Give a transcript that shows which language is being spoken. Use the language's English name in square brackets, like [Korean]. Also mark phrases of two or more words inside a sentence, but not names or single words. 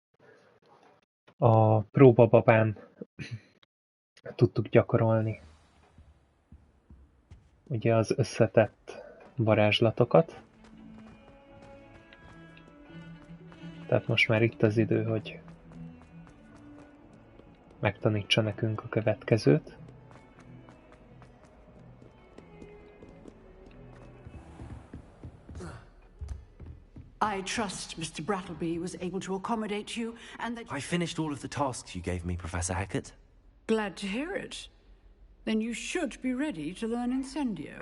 [Hungarian] a próbababán tudtuk gyakorolni ugye az összetett varázslatokat. Tehát most már itt az idő, hogy megtanítsa nekünk a következőt. [English] I trust Mr. Brattleby was able to accommodate you and that... I finished all of the tasks you gave me, Professor Hackett. Glad to hear it. Then you should be ready to learn Incendio.